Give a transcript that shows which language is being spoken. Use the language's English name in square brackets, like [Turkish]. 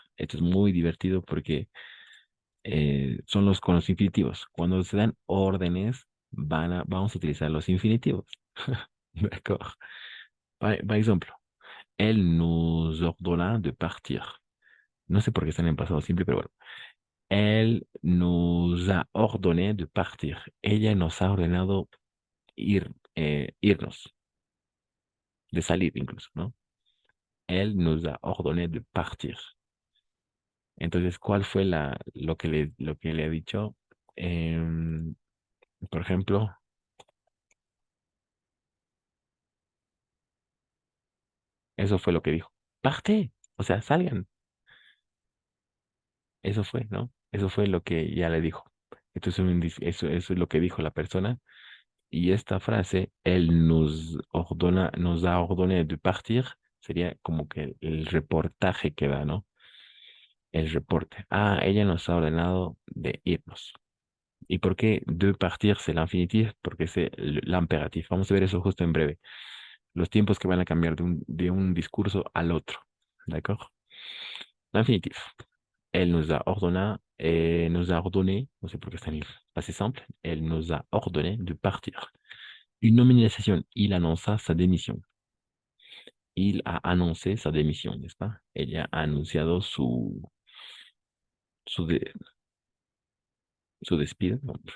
[Spanish] Esto es muy divertido porque son con los infinitivos. Cuando se dan órdenes, vamos a utilizar los infinitivos. [French] D'accord? Par ejemplo, él nous ordonna de partir. [Spanish] No sé por qué están en pasado simple, pero bueno. [French] Elle nous a ordonné de partir. [Spanish] Ella nos ha ordenado irnos, de salir incluso, ¿no? [French] Elle nous a ordonné de partir. [Spanish] Entonces, ¿cuál fue lo que le ha dicho? Por ejemplo, eso fue lo que dijo. Parte, o sea, salgan. Eso fue, ¿no? Eso fue lo que ya le dijo. Eso es lo que dijo la persona. Y esta frase, él nos ha ordené de partir, sería como que el reportaje que da, ¿no? El reporte. Ella nos ha ordenado de irnos. ¿Y por qué de partir [French] c'est l'infinitif? [Spanish] Porque es l'impératif. Vamos a ver eso justo en breve. Los tiempos que van a cambiar de un discurso al otro. [French] ¿D'accord? L'infinitif. Elle nous a ordonné, [Spanish] no sé por qué está en [French] passé simple, elle nous a ordonné de partir. Une nomination, il annonça sa démission. Il a annoncé sa démission, n'est-ce pas? [Spanish] Ella ha anunciado su despido, ¿no?